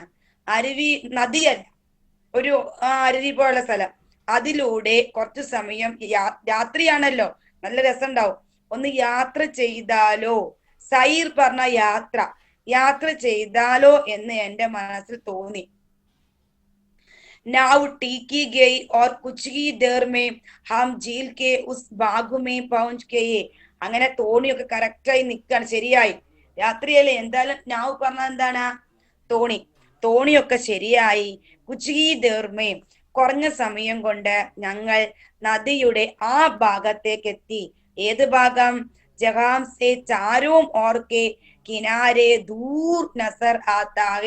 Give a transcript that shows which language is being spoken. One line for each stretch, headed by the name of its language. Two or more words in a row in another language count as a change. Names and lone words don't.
Malayalam: അരുവി നദിയല്ല, ഒരു അരുവി പോലുള്ള സ്ഥലം. അതിലൂടെ കുറച്ചു സമയം രാത്രിയാണല്ലോ, നല്ല രസമുണ്ടാവും. ഒന്ന് യാത്ര ചെയ്താലോ, സൈർ പറഞ്ഞ യാത്ര ചെയ്താലോ എന്ന് എന്റെ മനസ്സിൽ തോന്നി.
Hindi: नाव टीकी गई और कुछ ही देर में हम झील के उस भाग में पहुंच गए.
Malayalam: അങ്ങനെ തോണിയൊക്കെ കറക്റ്റായി നിൽക്കാണ്, ശരിയായി. രാത്രിയല്ലേ, എന്തായാലും നാവ് പറഞ്ഞ എന്താണ്, തോണിയൊക്കെ ശരിയായി.
Hindi: कुछ ही देर में,
Malayalam: കുറഞ്ഞ സമയം കൊണ്ട് ഞങ്ങൾ നദിയുടെ ആ ഭാഗത്തേക്ക് എത്തി. ഏത് ഭാഗം?
Hindi: जहाँ से चारों ओर के किनारे दूर नज़र आता है.